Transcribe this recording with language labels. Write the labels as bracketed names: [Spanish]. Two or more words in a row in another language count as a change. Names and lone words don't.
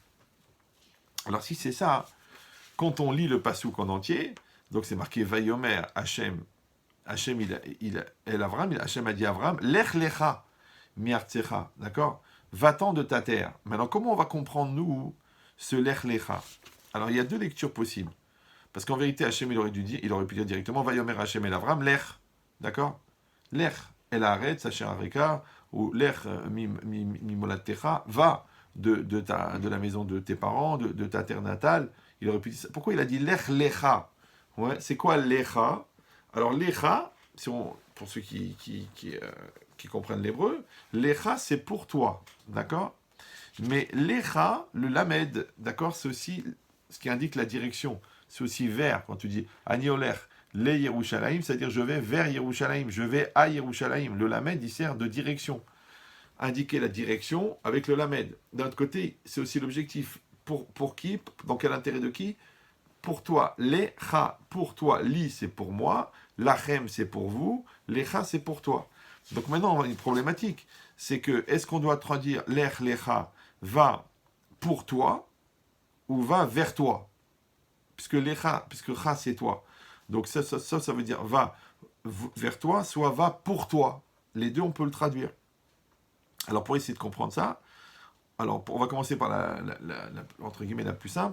[French] Alors si c'est ça, quand on lit le Passouk en entier, donc c'est marqué [Hebrew] ויאמר השם, [French] Hachem Hachem a dit à Avram, [Hebrew] לך לך מארצך, [French] d'accord? Va-t'en de ta terre. Maintenant, comment on va comprendre, nous, ce [Hebrew] לך לך? [French] Alors, il y a deux lectures possibles. Parce qu'en vérité, Hachem, il aurait pu dire directement, [Hebrew] ויאמר השם אל אברם, לך, d'accord? לך אל הארץ, אשר אראך, או לך ממולדתך, [French] va de la maison de tes parents, de ta terre natale. Il aurait pu dire ça. Pourquoi il a dit [Hebrew] לך לך? [French] Ouais, c'est quoi lecha? Alors lecha, pour ceux qui comprennent l'hébreu, lecha c'est pour toi, d'accord? Mais lecha, le lamed, d'accord, c'est aussi ce qui indique la direction. C'est aussi vers, quand tu dis [Hebrew] אני הולך, לירושלים, [French] c'est-à-dire je vais vers Yerushalayim, je vais à Yerushalayim. Le lamed, il sert de direction. Indiquer la direction avec le lamed. D'un autre côté, c'est aussi l'objectif. Pour qui? Dans quel intérêt de qui? Pour toi. Lecha, pour toi. Li, c'est pour moi. Lachem, c'est pour vous. Lecha, c'est pour toi. Donc maintenant, on a une problématique. C'est que, est-ce qu'on doit traduire [Hebrew] לך, לך, [French] va pour toi ou va vers toi? Puisque cha, c'est toi. Donc ça veut dire va vers toi, soit va pour toi. Les deux, on peut le traduire. Alors pour essayer de comprendre ça, alors on va commencer par entre guillemets la plus simple.